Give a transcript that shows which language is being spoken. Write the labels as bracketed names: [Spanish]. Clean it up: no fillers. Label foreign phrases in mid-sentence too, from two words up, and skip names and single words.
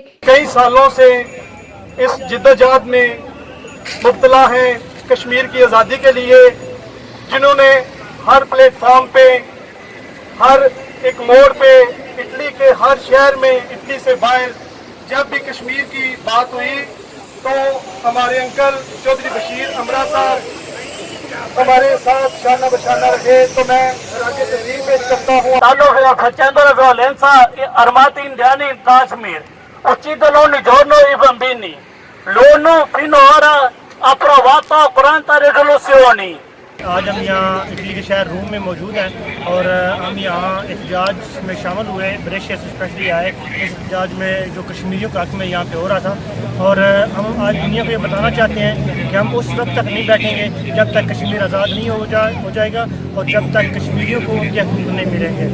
[Urdu] کئی سالوں سے اس جدوجہد میں مبتلا ہیں کشمیر کی آزادی کے لیے، جنہوں نے ہر پلیٹ فارم پہ، ہر ایک موڑ پہ، اٹلی کے ہر شہر میں، اٹلی سے باہر جب بھی کشمیر کی بات ہوئی تو ہمارے انکل چودھری بشیر عمرہ صاحب ہمارے ساتھ شانہ بشانہ رکھے۔ تو میں آگے تقریر پیش کرتا ہوں۔ [Italian] Allora facendo la violenza armata indiana in Kashmir uccidono ogni giorno i bambini. L'ONU finora ha approvato 40 risoluzioni. [Urdu] آج ہم یہاں اٹلی کے شہر روم میں موجود ہیں اور ہم یہاں احتجاج میں شامل ہوئے، بریشیا سے اسپیشلی آئے اس احتجاج میں جو کشمیریوں کا حق میں یہاں پہ ہو رہا تھا، اور ہم آج دنیا کو یہ بتانا چاہتے ہیں کہ ہم اس وقت تک نہیں بیٹھیں گے جب تک کشمیر آزاد نہیں ہو جائے گا اور جب تک کشمیریوں کو ان کے حقوق نہیں ملیں گے۔